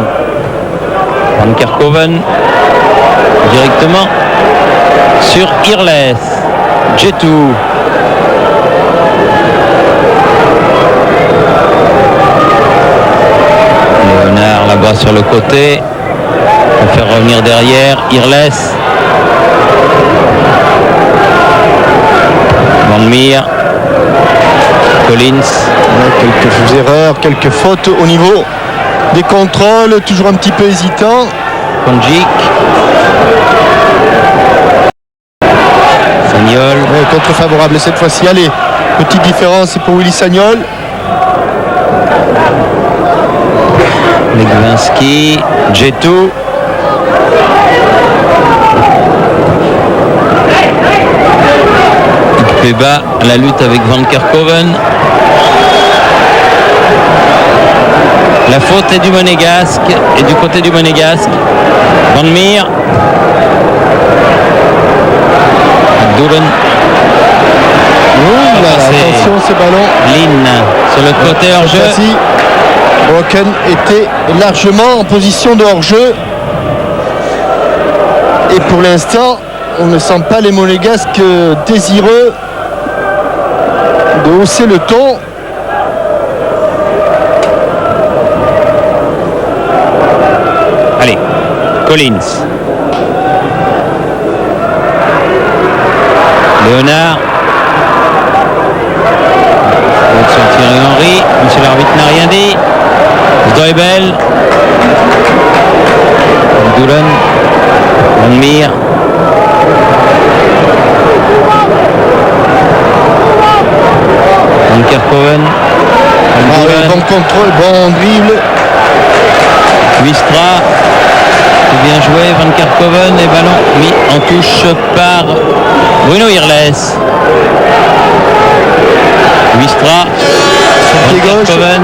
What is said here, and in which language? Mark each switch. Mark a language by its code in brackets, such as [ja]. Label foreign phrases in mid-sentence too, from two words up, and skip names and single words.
[fr] Van Kerkhoven directement sur Irles. Jetou. Léonard là-bas sur le côté. On va faire revenir derrière. Irles. Van Meer. Collins. Quelques erreurs, quelques fautes au niveau des contrôles, toujours un petit peu hésitant. Konjic. Sagnol. Contre favorable cette fois-ci. Allez, petite différence pour Willy Sagnol. Legwinski. Jetou. Peba, la lutte avec Van Kerkhoven. La faute est du Monégasque et du côté du Monégasque. Van Meer. Duren. Attention ce ballon. Lynn sur le côté hors-jeu. Brocken était largement en position de hors-jeu. Et pour l'instant, on ne sent pas les Monégasques désireux de hausser le ton. Allez, Collins. Léonard. Sur Thierry Henry. Monsieur l'arbitre n'a rien dit. Sdeubel. Duren. Van Meer. Van Kerkhoven. Bon contrôle, bon dribble. Wistra. Bien joué, Van Kerkhoven et ballon mis en touche par Bruno Irles. Wistra. Van Kerkhoven.